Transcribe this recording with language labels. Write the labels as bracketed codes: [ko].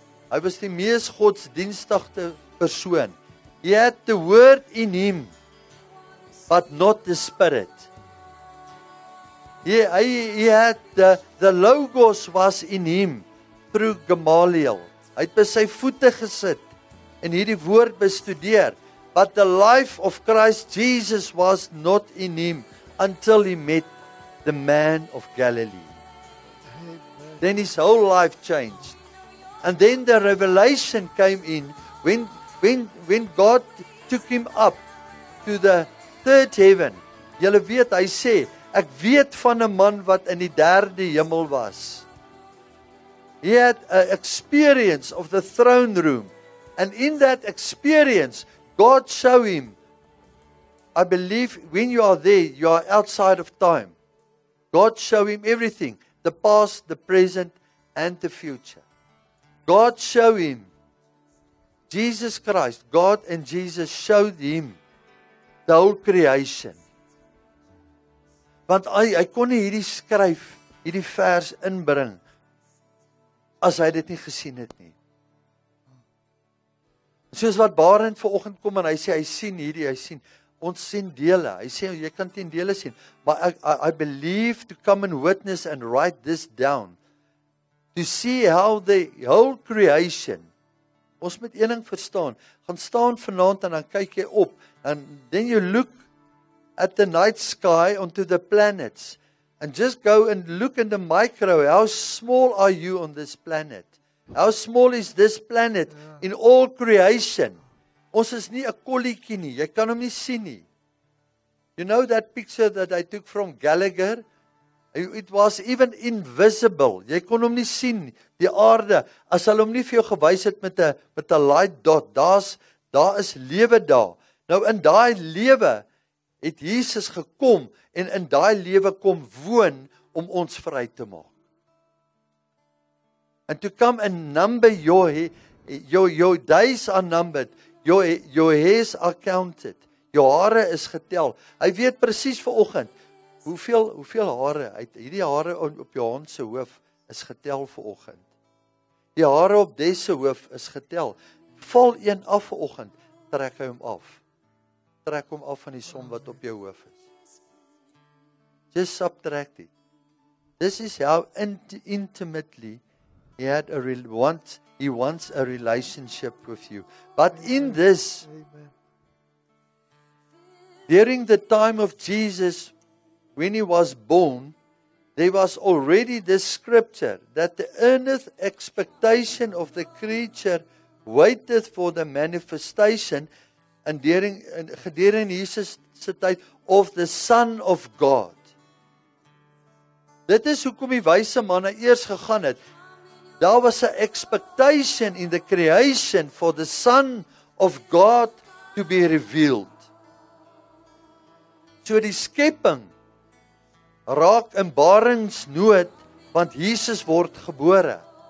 [af] Hy was die mees godsdienstige persoon. [en] He had the word in him, but not the spirit. He had the logos was in him through Gamaliel. [af] Hy het by sy voete gesit en hierdie woord bestudeer. [en] But the life of Christ Jesus was not in him until he met the man of Galilee. Then his whole life changed. And then the revelation came in when God took him up to the third heaven. [af] Julle weet, hy sê, ek weet van 'n man wat in die derde hemel was. [en] He had an experience of the throne room. And in that experience, God showed him, I believe when you are there, you are outside of time. God showed him everything. The past, the present, and the future. God showed him, Jesus Christ, God and Jesus showed him the whole creation. [af] Want hy kon nie hierdie skryf, hierdie vers inbring, as hy dit nie gesien het nie. Soos wat Barend vanoggend kom en hy sê, hy sien hierdie, hy sien, ons sien dele. Hy sê, jy kan 10 dele sien. [en] Maar I believe to come and witness and write this down. To see how the whole creation, [af] ons moet een ding verstaan, gaan staan vanaand en dan kyk jy op, [en] and then you look at the night sky onto the planets, And just go and look in the micro. How small are you on this planet? How small is this planet in all creation? [af] Ons is nie 'n kolletjie nie. Jy kan hom nie sien nie. [en] You know that picture that I took from Gallagher? It was even invisible. [af] Jy kon hom nie sien, die aarde, as hulle hom nie vir jou gewys het met 'n [en] light dot. [af] Daar is lewe daar. Nou in daai lewe het Jesus gekom en in daai lewe kom woon om ons vry te maak. [en] And to come and number your days are numbered, your hairs are counted. [af] Jou hare is getel. Hy weet presies vanoggend hoeveel hare, hierdie hare op jou hond se hoof is getel vanoggend. Die hare op Des se hoof is getel. Val een af vanoggend, trek hy hom af. Trek hom af van die som wat op jou hoof is. [en] Just subtract it. This is how intimately he wants a relationship with you. But in this, during the time of Jesus, when he was born, there was already this scripture that the earnest expectation of the creature waited for the manifestation and [af] gedurende Jesus se tyd [en] of the Son of God. [af] Dit is hoekom die wyse manne eers gegaan het. Daar was 'n [en] expectation in the creation for the Son of God to be revealed. [af] So die skepping raak in baringsnood want Jesus word gebore.